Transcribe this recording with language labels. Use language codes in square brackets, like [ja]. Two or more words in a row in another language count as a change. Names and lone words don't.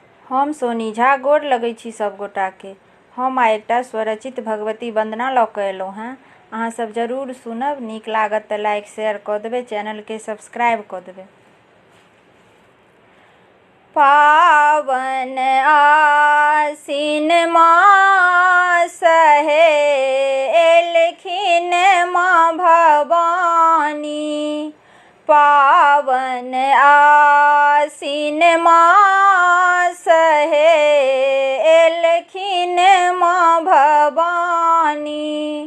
[mai] हम सोनी झा गोर लगै छी सब गोटाके। हम आइ एकटा स्वरचित भगवती वंदना लऽ कऽ एलहुँ हेँ। अहाँ सब जरूर सुनब, नीक लागत तऽ [en] like share [mai] कऽ देबै, चैनलके सब्सक्राइब कऽ देबै। पावन आसिन मास हे एलखिन माँ भवानी। पावन आसिन मास हे एलखिन माँ भवानी।